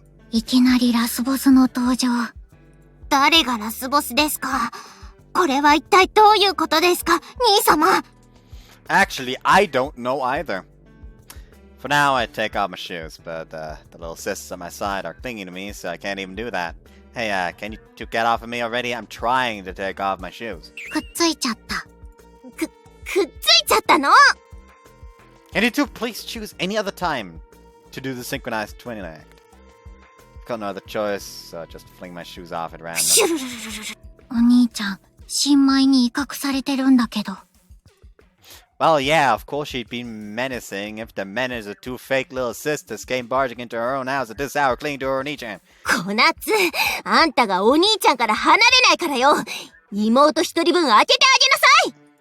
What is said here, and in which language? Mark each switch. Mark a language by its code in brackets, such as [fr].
[ja] いきなりラスボスの登場。誰がラスボスですか？これは一体どういうことですか、兄様? [en] Actually, I don't know either. For now, I take off my shoes, but the little sisters at my side are clinging to me, so I can't even do that. Hey, can you two get off of me already? I'm trying to take off my shoes. [ja] くっついちゃった。くっついちゃったの? [en] Can you two please choose any other time to do the synchronized twinning act? I've got no other choice, so I just fling my shoes off at random. [ja] お兄ちゃん、新米に威嚇されてるんだけど。 [en] Well, yeah, of course she'd be menacing if the menace of two fake little sisters came barging into her own house at this hour clinging to her Oni-chan. [ja] 小夏、あんたがお兄ちゃんから離れないからよ。妹一人分開けてあげなさい。